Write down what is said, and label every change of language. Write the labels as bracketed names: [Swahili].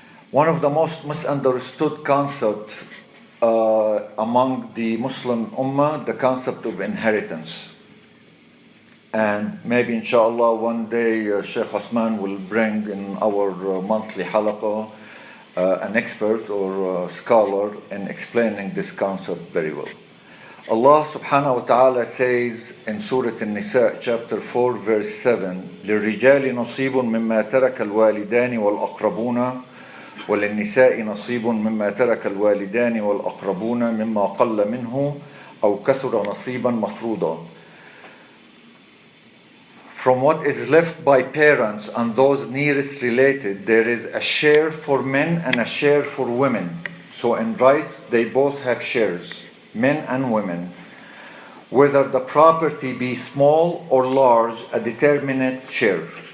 [English] One of the most misunderstood concepts among the Muslim Ummah, the concept of inheritance. And maybe inshallah one day Sheikh Osman will bring in our monthly halaqah an expert or scholar in explaining this concept very well. Allah subhanahu wa ta'ala says in Surah An-Nisa chapter 4 verse 7, [Arabic] لِلرِّجَالِ نَصِيبٌ مِمَّا تَرَكَ الْوَالِدَانِ وَالْأَقْرَبُونَ وَلِلنِّسَاءِ نَصِيبٌ مِمَّا تَرَكَ الْوَالِدَانِ وَالْأَقْرَبُونَ مِمَّا قَلَّ مِنْهُ أَوْ كَثُرَ نَصِيبًا مَفْرُوضًا. [English] From what is left by parents and those nearest related, there is a share for men and a share for women. So in rights, they both have shares, men and women. Whether the property be small or large, a determinate share.